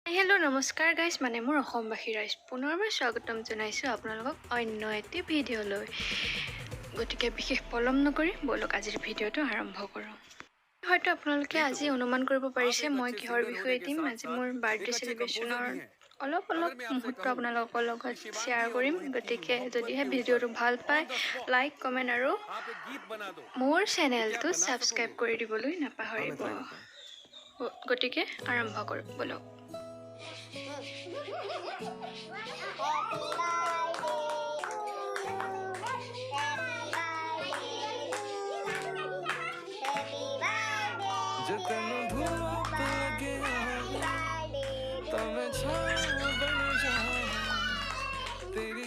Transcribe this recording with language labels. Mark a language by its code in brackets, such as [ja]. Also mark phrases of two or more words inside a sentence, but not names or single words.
[as] হেলো নমস্কাৰ গাইজ মানে মোৰ অসমবাসী ৰাইজ পুনৰবাৰ স্বাগতম जनाइছো আপোনালোকক অন্য এটি ভিডিঅ'লৈ গতিকে বিশেষ পলম নকৰি বলক আজিৰ ভিডিঅ'টো আৰম্ভ কৰোঁ হয়তো আপোনালোকে আজি অনুমান কৰিব পাৰিছে মই কিহৰ বিষয়ে দিম আজি মোৰ [en] birthday celebration [as] অলপ মুহূৰ্ত আপোনালোকৰ লগত শ্বেয়াৰ কৰিম গতিকে যদিহে ভিডিঅ'টো ভাল পায় লাইক কমেন্ট আৰু মোৰ চেনেলটো সাবস্ক্ৰাইব কৰি দিবলৈ নাপাহৰিব গতিকে আৰম্ভ কৰোঁ বলক [hi] जतन धूप लगे तब छाँव बन जाऊं तेरी